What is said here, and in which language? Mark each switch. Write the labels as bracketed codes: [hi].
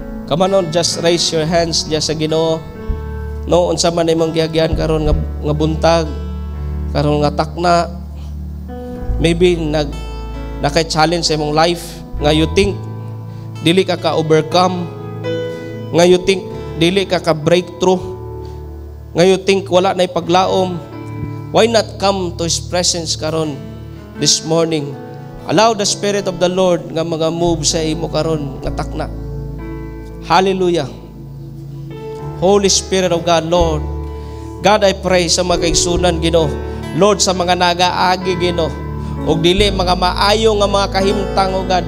[en] Come on, just raise your hands just [ceb] sa Ginoo. No, unsa man imong gihagyan karon nga buntag, karon nga takna. Maybe naka-challenge sa imong life nga you think dili ka overcome, nga you think dili ka breakthrough, nga you think wala na paglaom. [en] Why not come to His presence [ceb] karon [en] this morning? Allow the Spirit of the Lord nga mga move [ceb] sa imo karon nga takna. [en] Hallelujah. Holy Spirit of God, Lord. God, I pray [ceb] sa mga kaigsunan, Ginoo. Lord, sa mga nagaagi, Ginoo. O dili, mga maayo nga mga kahimtang, O God.